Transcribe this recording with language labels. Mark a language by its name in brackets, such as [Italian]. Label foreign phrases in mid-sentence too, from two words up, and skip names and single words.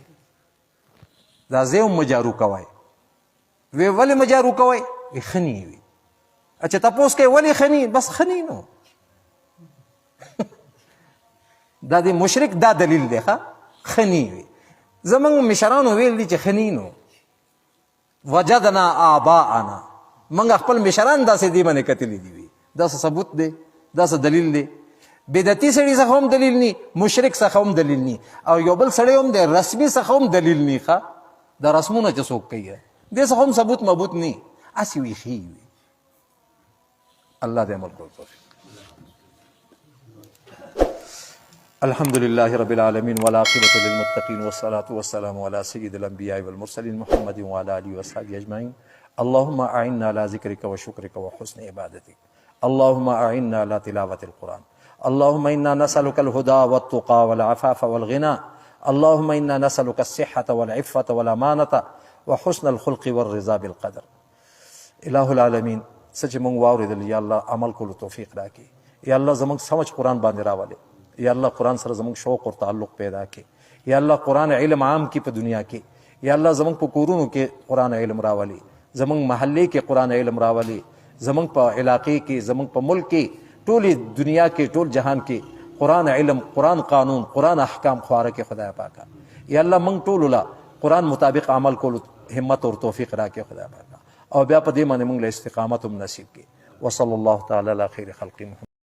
[Pashto] دا ځای هم مجارو کوئ. وی ولې مجارو کوئ؟ وی ښه نه وي. اچھا تپوس کوئ ولې ښه نه؟ بس ښه نه نو دا د مشرک دا دلیل دی ښه خنی وي زمونږ مشرانو ویل دي چې خنی نو [Arabic] وجدنا آباءنا [Pashto] موږ خپل مشران داسې دی باندې کتلی دي وي دا ثبوت دی دا دلیل دی بدعتي سړي څخه هم دلیل نی مشرک څخه هم دلیل نی او یو بل سړی هم د رسمي څخه هم دلیل نی ښه دا رسمونه چې څوک کوي دې څخه هم ثبوت مبوت نی اسې وي ښي وي الله دې عمل کول توفیق [Arabic] الحمد لله رب العالمين والعاقبة للمتقين والصلاة والسلام على سيد الأنبياء والمرسلين محمد وعلى آله وصحبه أجمعين اللهم أعنا على ذكرك وشكرك وحسن عبادتك اللهم أعنا على تلاوة القرآن اللهم إنا نسألك الهدى والتقى والعفاف والغنى اللهم إنا نسألك الصحة والعفة والأمانة وحسن الخلق والرضا بالقدر إله العالمين [Pashto] سچ مونږ واورېدل یا الله عمل کولو توفیق راکړي یا الله زموږ سمجھ قرآن باندې راولې یا الله قرآن سره زموږ شوق او تعلق پیدا کړي یا الله قرآن علم عام کی په دنیا کې یا الله زموږ په کورونو کې قرآن علم راولي زموږ محلې کې قرآن علم راولي زموږ په علاقې کې زموږ په ملک کې ټولې دنیا کې ټول جهان کې قرآن علم قرآن قانون قرآن احکام خواره کې خدای پاکه یا الله موږ ټول له قرآن مطابق عمل کولو همت او توفیق راکړي خدای پاکه او بیا په دې باندې موږ له استقامت هم نصیب کړي [Arabic] وصلی الله تعالی علی خیر خلق محمد